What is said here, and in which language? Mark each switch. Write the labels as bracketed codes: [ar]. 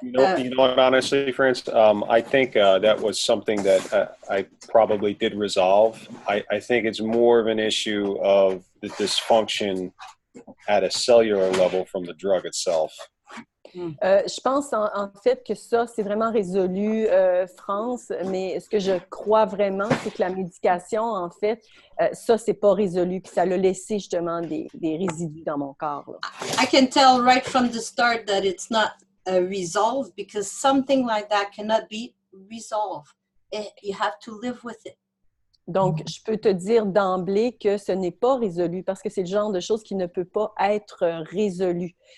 [en] You know what, honestly, France, I think that was something that I probably did resolve. I think it's more of an issue of the dysfunction at a cellular level from the drug itself. [fr] Je pense en fait que ça, c'est vraiment résolu, France, mais ce que je crois vraiment, c'est que la médication, en fait, ça, c'est pas résolu, puis ça l'a laissé justement des résidus dans mon corps. Là. [en] I can tell right from the start that it's not resolved because something like that cannot be resolved. You have to live with it. [fr] Donc, je peux te dire d'emblée que ce n'est pas résolu parce que c'est le genre de choses qui ne peut pas être résolu.